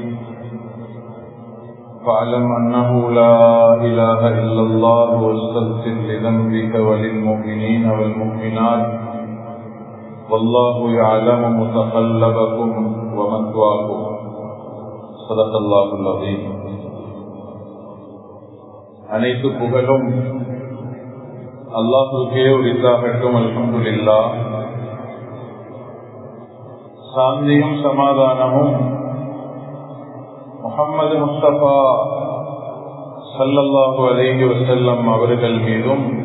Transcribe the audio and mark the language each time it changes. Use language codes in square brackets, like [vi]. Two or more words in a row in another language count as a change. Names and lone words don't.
[ar] فاعلم أنه لا إله إلا الله واستغفر لذنبك وللمؤمنين والمؤمنات والله يعلم متقلبكم ومثواكم. صدق الله العظيم. [ta] அனைத்து புகழும் அல்லாஹ்வுக்கே உரித்தாகட்டும். அல்ஹம்துலில்லாஹ். சாந்தியும் சமாதானமும் முஹம்மது முஸ்தபா [ar] صلى الله عليه وسلم [ta] அவர்கள் மீதும்,